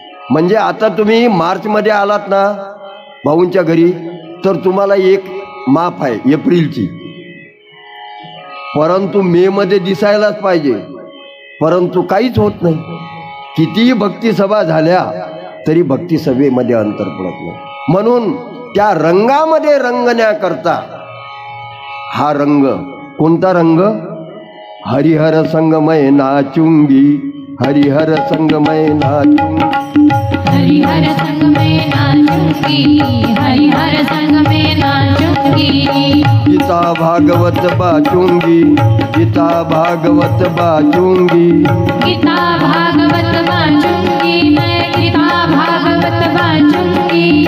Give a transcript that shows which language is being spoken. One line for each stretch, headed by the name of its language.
Marathi: म्हणजे आता तुम्ही मार्चमध्ये आलात ना भाऊंच्या घरी, तर तुम्हाला एक माफ आहे एप्रिलची, परंतु मे मध्ये दिसायलाच पाहिजे, परंतु काहीच होत नाही. कितीही भक्ती सभा झाल्या तरी भक्ती सभेमध्ये अंतर पडत नाही. म्हणून त्या रंगामध्ये रंगण्याकरता हा रंग, कोणता रंग?
Hindi: हरिहर संगमय नाचुंगी, हरिहर संगमय नाचुंगी, हरिहर संग में नाचूंगी, हरिहर संग में नाचूंगी. गीता भागवत बाचूंगी, गीता भागवत बाचूंगी, गीता भागवत बाचूंगी, मैं गीता भागवत बाचूंगी.